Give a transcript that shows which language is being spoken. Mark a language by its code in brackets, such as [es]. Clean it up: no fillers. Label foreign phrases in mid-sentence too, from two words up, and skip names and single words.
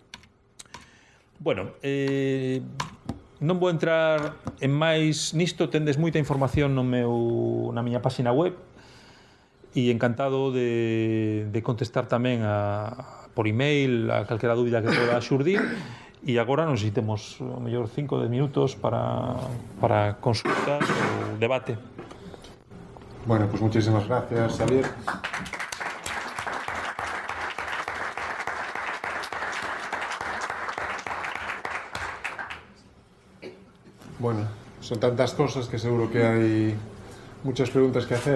[gl] Bueno, non vou entrar en máis nisto, tendes moita información na miña página web, e encantado de contestar tamén por email a calquera dúbida que poda xurdir. E agora non sei se temos ao mellor 5 ou 10 minutos para consultas ou debate. [es] Bueno, pues muchísimas gracias, Xavier. Bueno, son tantas cosas que seguro que hay muchas preguntas que hacer.